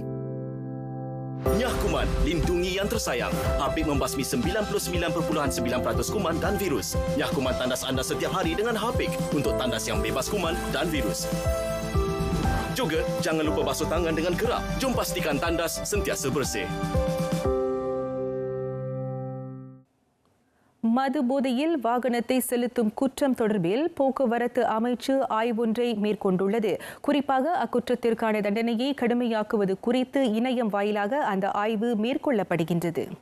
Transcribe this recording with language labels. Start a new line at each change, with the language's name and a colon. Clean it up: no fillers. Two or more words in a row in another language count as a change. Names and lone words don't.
Malay: Nyah Kuman, lindungi yang tersayang. Hapik membasmi 99.9% kuman dan virus. Nyah Kuman tandas anda setiap hari dengan Hapik untuk tandas yang bebas kuman dan virus. Juga, jangan lupa basuh tangan dengan kerap. Jom pastikan tandas sentiasa bersih.
Tamil: மது போதையில் வாகனத்தை செலுத்தும் குற்றம் தொடர்பில் போக்குவரத்து அமைச்சு ஆய்வொன்றை மேற்கொண்டுள்ளது. குறிப்பாக அக்குற்றத்திற்கான தண்டனையை கடுமையாக்குவது குறித்து இணையம் வாயிலாக அந்த ஆய்வு மேற்கொள்ளப்படுகின்றது.